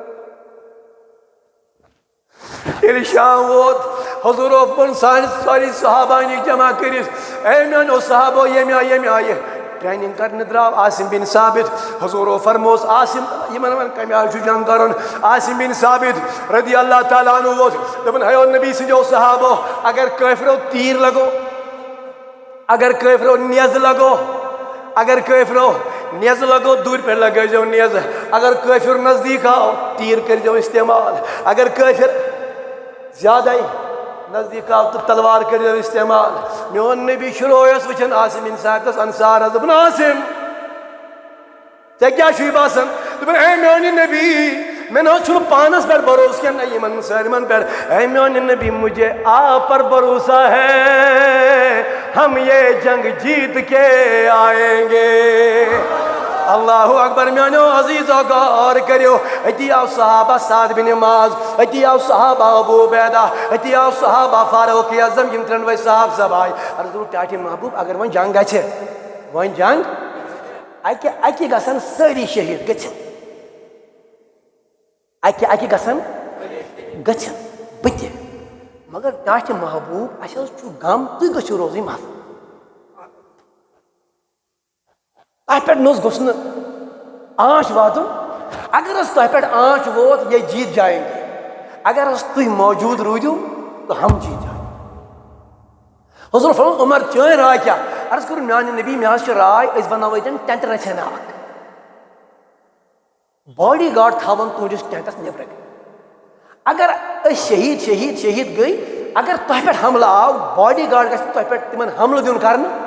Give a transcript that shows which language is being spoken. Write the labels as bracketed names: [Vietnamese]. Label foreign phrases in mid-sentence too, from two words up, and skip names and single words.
[Kashmiri] ییٚلہِ شام ووت حضوٗرو ووٚن سٲری صحابانہِ جمع کٔرِتھ اے میانیو صحابو ییٚمہِ آیہِ ٹریننگ کرنہِ درٛاو عاصم بن ثابت حضوٗرو فرمووُس عاصم یِمن وۄنۍ کمہِ آیہِ چھُ جنگ کرُن عاصم بن ثابت رضی اللہ تعالیٰ عنہ ووت دوٚپُن ہیو نبی سٕنٛدیو صحابو اگر کٲفرو تیٖر لگو اگر کٲفرو نیزٕ لگو اگر کٲفرو نیزٕ لگو دوٗرِ پٮ۪ٹھ لگٲیزیو نیزٕ اگر کٲفِر نزدیٖک آو تیٖر کٔرۍزیو استعمال اگر کٲفِر زیادَے نزدیٖک آو تہٕ تلوار کٔرۍزیو استعمال میون نبی چھُ رویس وٕچھان عاصم بن ثابتس انصار حظ دوٚپُن عاصم ژےٚ کیٛاہ چھُے باسان دوٚپُن اے میانہِ نبی مےٚ نہ حظ چھُنہٕ پانس پٮ۪ٹھ بھروسہٕ کینٛہہ نہ یِمن سٲلمن پٮ۪ٹھ اے میانہِ نبی [Urdu] مجھے آپ پر بھروسہ ہے ہم یہ جنگ جیت کے آئیں گے [Kashmiri] اللہ اکبر میانو عزیزو غور کریو اتی آو صحابہ سعد بن معاذ اتی آو صحابہ ابو عبیدہ اتی آو صحابہ فاروق اعظم یم ترنوے صاحب سب آئی عرض کرو ٹاٹی محبوب اگر ون جنگ گژھِ ون جنگ اکی گژھن سٲری شہید گژھن اکی گژھن گژھن بتہِ مگر ٹاٹہِ محبوب اسہِ حظ چھُ غم تُہۍ گٔژھِو روزٕنۍ محفوٗظ تۄہہِ پٮ۪ٹھ نہ حظ گوٚژھ نہٕ آنچ واتُن اگر حظ تۄہہِ پٮ۪ٹھ آنچ ووت [Urdu] یہ جیت جائیں گے [Kashmiri] اگر حظ تُہۍ موجوٗد روٗدِو [Urdu] تو ہم جیت جائیں [Kashmiri] حضور فرموو عمر چٲنۍ راے کیٛاہ عرض کوٚر میانہِ نبی مےٚ حظ چھِ راے أسۍ بناوو ییٚتٮ۪ن ٹٮ۪نٹ رژھِ اکھ [English] body guard [Kashmiri] تھاوَن تُہنٛدِس ٹٮ۪نٹَس نٮ۪برٕ کَنۍ اگر أسۍ شہید گٔے اگر تۄہہِ پٮ۪ٹھ حملہٕ آو [English] body guard [Kashmiri] گژھِ تۄہہِ پٮ۪ٹھ تِمن حملہٕ دیُن کرنہٕ